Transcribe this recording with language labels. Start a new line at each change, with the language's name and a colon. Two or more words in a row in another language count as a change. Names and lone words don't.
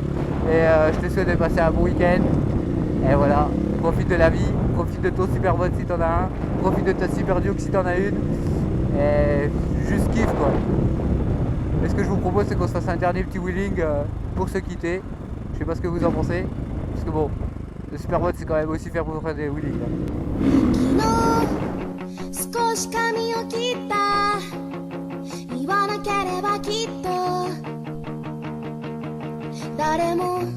French: Et je te souhaite de passer un bon week-end. Et voilà, profite de la vie, profite de ton super bot si t'en as un, profite de ta super duke si t'en as une. Et juste kiffe quoi. Et ce que je vous propose, c'est qu'on se fasse un dernier petit wheeling pour se quitter. Je sais pas ce que vous en pensez. Parce que bon, le super bot c'est quand même aussi fait pour faire des wheelings.
Japanese: 少し髪を切った言わなければきっと誰も